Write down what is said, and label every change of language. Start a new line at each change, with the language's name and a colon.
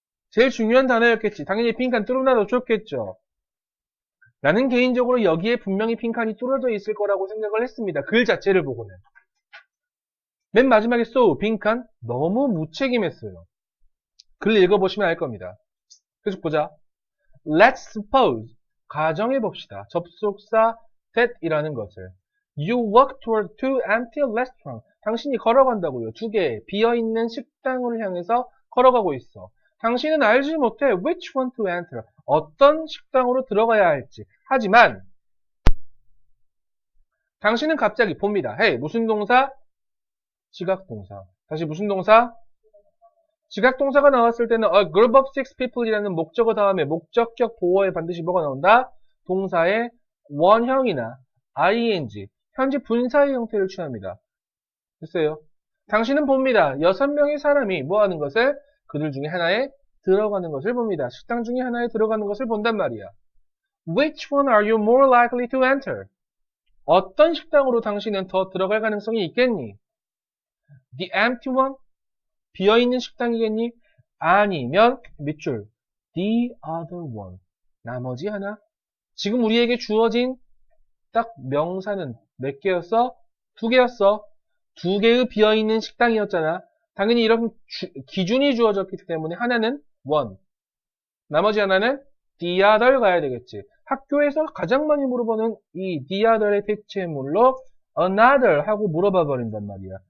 Korean: 제일 중요한 단어였겠지. 당연히 빈칸 뚫어놔도 좋겠죠. 나는 개인적으로 여기에 분명히 빈칸이 뚫어져 있을 거라고 생각을 했습니다. 글 자체를 보고는. 맨 마지막에 so, 빈칸 너무 무책임했어요. 글 읽어보시면 알 겁니다. 계속 보자.
English: Let's suppose,
Korean: 가정해봅시다. 접속사 that이라는 것을
English: You walk toward two empty restaurants.
Korean: 당신이 걸어간다고요. 두 개 비어있는 식당을 향해서 걸어가고 있어. 당신은 알지 못해
English: which one to enter.
Korean: 어떤 식당으로 들어가야 할지. 하지만 당신은 갑자기 봅니다. Hey, 무슨 동사? 지각동사. 다시 무슨 동사? 지각동사가 나왔을 때는 a group of six people이라는 목적어 다음에 목적격 보어에 반드시 뭐가 나온다? 동사의 원형이나 ing, 현재 분사의 형태를 취합니다. 됐어요? 당신은 봅니다. 6명의 사람이 뭐 하는 것을? 그들 중에 하나에 들어가는 것을 봅니다. 식당 중에 하나에 들어가는 것을 본단 말이야.
English: Which one are you more likely to enter?
Korean: 어떤 식당으로 당신은 더 들어갈 가능성이 있겠니?
English: The empty one?
Korean: 비어있는 식당이겠니? 아니면 밑줄
English: The other one.
Korean: 나머지 하나. 지금 우리에게 주어진 딱 명사는 몇 개였어? 2개였어. 2개의 비어있는 식당이었잖아. 당연히 이런 기준이 주어졌기 때문에 하나는 one. 나머지 하나는 the other 가야 되겠지. 학교에서 가장 많이 물어보는 이 the other의 대체물로 another 하고 물어봐 버린단 말이야.